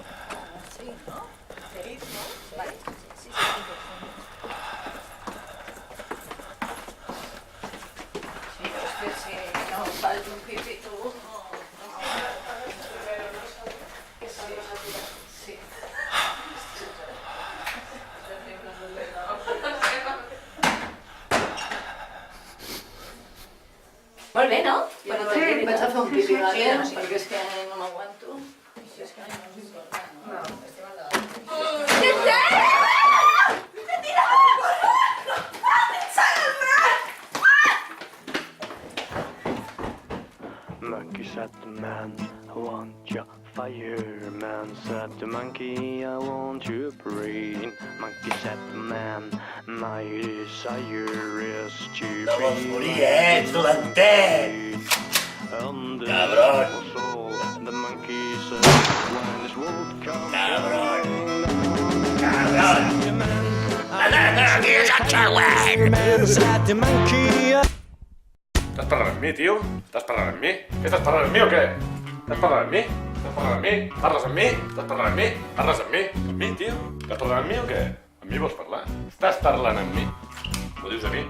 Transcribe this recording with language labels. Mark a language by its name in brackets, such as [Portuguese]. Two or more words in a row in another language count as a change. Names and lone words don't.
[Spanish] Sí, ¿no? ¿Feliz, no? Vale, sí, sí, sí, pero es que si no falta un pipí, tú... Sí. [Catalan] Molt bé, no? Bueno, sí, vaig a fer un pipí, vale? Perquè és que no m'aguanto. Si és que no ens importa, no? No, estem al davant. Què és? [Spanish] ¡Me tiraba por el [English] Monkey said the man, I want your fireman. Said the monkey, I want your brain. Monkey said the man, my desire is to [Catalan] No vols [English] be [Catalan] morir, [English] like [Catalan] ets dolentet! [English] and this [Spanish] Cabron. [English] was all the monkey said when his world come [Spanish] Cabron. [English] tumbling down. [Spanish] Cabron! [English] Said the man, [Catalan] Qui és el següent? [English] man said the monkey. [Catalan] Estàs parlant amb mi, tio? Estàs parlant amb mi? Què estàs parlant amb mi o què? Estàs parlant amb mi? Estàs parlant amb mi? Parles amb mi? Estàs parlant amb mi? Parles amb mi? Amb mi, tio? Estàs parlant amb mi o què? Amb mi vols parlar? Estàs parlant amb mi? M'ho dius a mi?